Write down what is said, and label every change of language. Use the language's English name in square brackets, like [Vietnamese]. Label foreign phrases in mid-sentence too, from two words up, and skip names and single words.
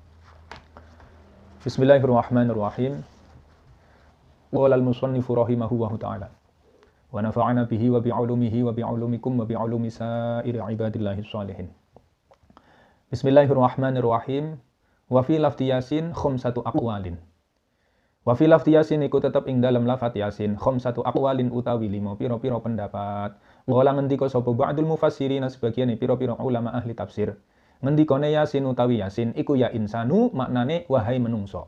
[Arabic] بسم الله الرحمن الرحيم. قال المصنف رحمه الله تعالى ونفعنا به وبعلومه وبعلومكم وبعلوم سائر عباد الله صالحين. بسم الله الرحمن الرحيم. وفي لفظ يس خمسة أقوال. وفي لفظ يس [Javanese] iku tetep ing dalam lafaz Yasin [Arabic] خمسة أقوال [Javanese] utawi 5 pira-pira pendapat. Wala ngendika sapa [Arabic] بعض المفسرين [Javanese] sebagian pira-pira ulama ahli tafsir. Ngendikane Yasin utawi Yasin iku [Arabic] يا إنسان [Javanese] maknane wahai menungso.